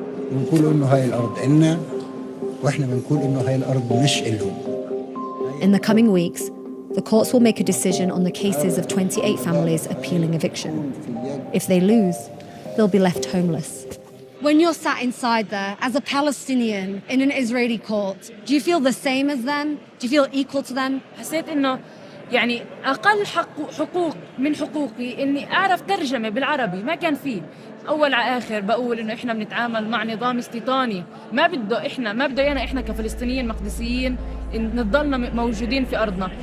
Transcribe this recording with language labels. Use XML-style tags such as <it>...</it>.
<ar>بنقول إنه هاي الأرض إلنا وإحنا بنقول إنه هاي الأرض مش إلهم.</ar> <en>In the coming weeks, the courts will make a decision on the cases of 28 families appealing eviction. If they lose, they'll be left homeless. When you're sat inside there as a Palestinian in an Israeli court, do you feel the same as them? Do you feel equal to them?</en> <ar>حسيت إنه يعني أقل حقوق من حقوقي إني أعرف ترجمة بالعربي ما كان فيه. أول على آخر بقول إنه إحنا بنتعامل مع نظام استيطاني ما بده يانا إحنا كفلسطينيين مقدسيين نضلنا موجودين في أرضنا.</ar>